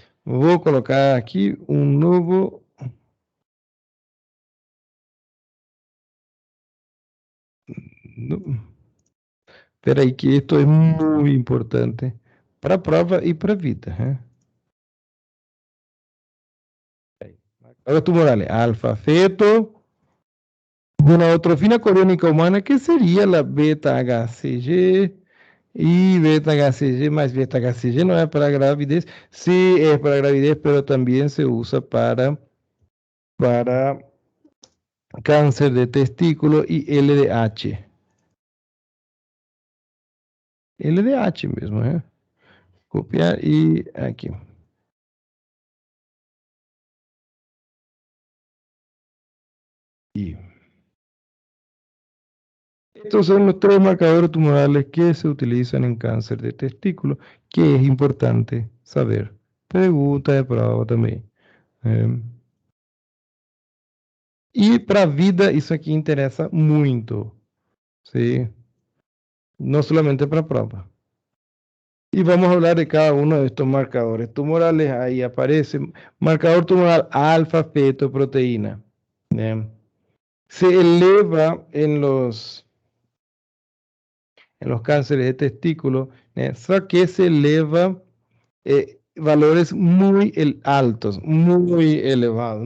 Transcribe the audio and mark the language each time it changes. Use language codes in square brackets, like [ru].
[pt] Vou colocar aqui um novo... Espera aí que isto é muito importante para a prova e para a vida. [es] Marcadores tumorales, alfa-feto, de una eutrofina coriónica humana, que sería la beta-HCG Y beta-HCG más beta-HCG no es para gravidez. Sí es para gravidez, pero también se usa para cáncer de testículo y LDH. LDH mismo, ¿eh? Copiar y aquí. Y estos son los tres marcadores tumorales que se utilizan en cáncer de testículo, que es importante saber. Pregunta de prueba también. [pt] Em, E para a vida isso aqui interessa muito, ¿sí? [es] No solamente [pt] para a prova. [es] Y vamos a hablar de cada uno de estos marcadores tumorales. Ahí aparece marcador tumoral alfa fetoproteína. Bien. Se eleva en los cánceres de testículo, solo que se eleva valores muy altos, muy elevados.